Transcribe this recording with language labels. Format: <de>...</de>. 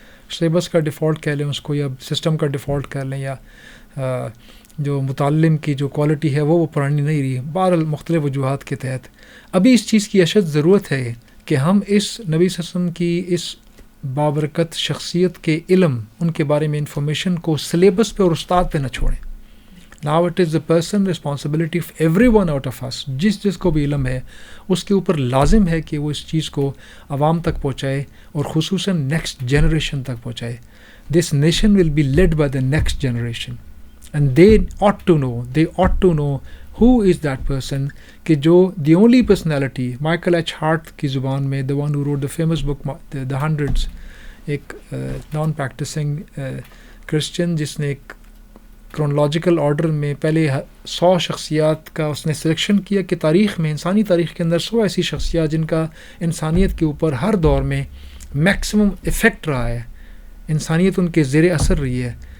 <ur>Syllabus کا default کہہ لیں اس کو، یا سسٹم کا ڈیفالٹ کہہ لیں، یا جو متعلم کی جو کوالٹی ہے وہ پرانی نہیں رہی. بہرحال مختلف وجوہات کے تحت ابھی اس چیز کی اشد ضرورت ہے کہ ہم اس نبی صلی اللہ علیہ وسلم کی اس بابرکت شخصیت کے علم، ان کے بارے میں انفارمیشن کو سلیبس پہ اور استاد پہ نہ چھوڑیں.</ur> <en>Now it is the person responsibility of every one out of us.</en> <ur>جس کو بھی علم ہے اس کے اوپر لازم ہے کہ وہ اس چیز کو عوام تک پہنچائے، اور خصوصاً نیکسٹ جنریشن تک پہنچائے.</ur> <en>This nation will be led by the next generation, and they ought to know who is that person.</en> <ur>کہ جو</ur> <en>the only personality,</en> <ur>Michael H heart کی زبان میں،</ur> <en>the one who wrote the famous book the hundreds،</en> <ur>ایک naan practising Christian جس نے ایک chronological order میں پہلے 100 شخصیات کا اس نے سلیکشن کیا کہ تاریخ میں، انسانی تاریخ کے اندر 100 ایسی شخصیات جن کا انسانیت کے اوپر ہر دور میں میکسیمم افیکٹ رہا ہے، انسانیت ان کے زیر اثر رہی ہے.</ur>